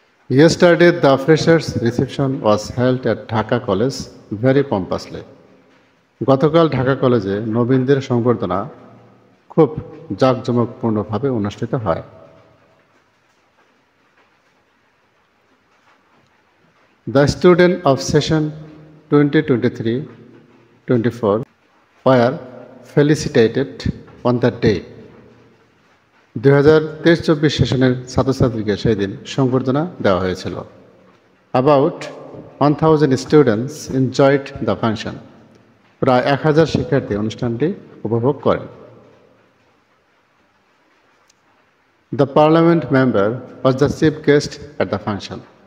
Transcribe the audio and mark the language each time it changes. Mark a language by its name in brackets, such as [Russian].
[English] Yesterday, the freshers' reception was held at Dhaka College very pompously. [Bangla] গতকাল ঢাকা কলেজে নবীনদের সংবর্ধনা খুব জাঁকজমকপূর্ণভাবে অনুষ্ঠিত হয়। [English] The students of session 2023-24 were felicitated on that day. [Bangla] 2023-24 সেশনের ছাত্রছাত্রীকে সেই দিন সংবর্ধনা দেওয়া হয়েছিল। [English] About 1000 students enjoyed the function. [Bangla] প্রায় 1000 শিক্ষার্থী অনুষ্ঠানটি উপভোগ করেন। [English] The parliament member was the chief guest at the function.